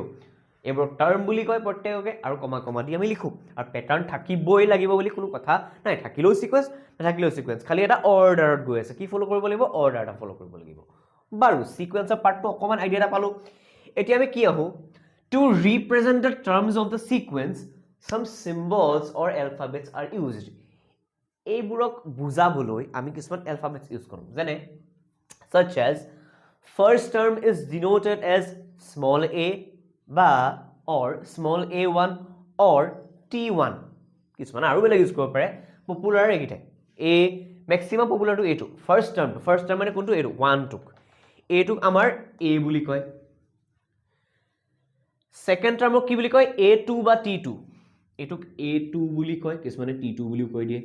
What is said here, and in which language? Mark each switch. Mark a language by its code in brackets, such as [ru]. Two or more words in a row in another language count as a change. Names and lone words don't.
[as] এইবোৰ টাৰ্ম বুলি কয় প্ৰত্যেককে, আৰু কমা দি আমি লিখোঁ। আৰু পেটাৰ্ণ থাকিবই লাগিব বুলি কোনো কথা নাই, থাকিলেও সিকুৱেন্স, নাথাকিলেও সিকুৱেন্স, খালি এটা অৰ্ডাৰত গৈ আছে, কি ফ'ল' কৰিব লাগিব? অৰ্ডাৰ এটা ফ'ল' কৰিব লাগিব। বাৰু সিকুৱেন্সৰ পাৰ্টটো অকণমান আইডিয়া এটা পালোঁ। এতিয়া আমি কি আহোঁ, [en] to represent the terms of the sequence some symbols or alphabets are used. [as] এইবোৰক বুজাবলৈ আমি কিছুমান এলফাবেটছ ইউজ কৰোঁ, যেনে [en] such as first term is denoted as small a বা or small a1 or t1. [as] কিছুমান আৰু বেলেগ ইউজ কৰিব পাৰে, পপুলাৰ এইকেইটাই। [en] maximum popular-টো [as] এইটো [en] first term [as] মানে কোনটো? এইটো 1টোক, এইটোক আমাৰ a বুলি কয়। [en] second term-ক [as] কি বুলি কয়? a2 বা t2, এইটোক a2 বুলি কয়, কিছুমানে t2 বুলিও কৈ দিয়ে।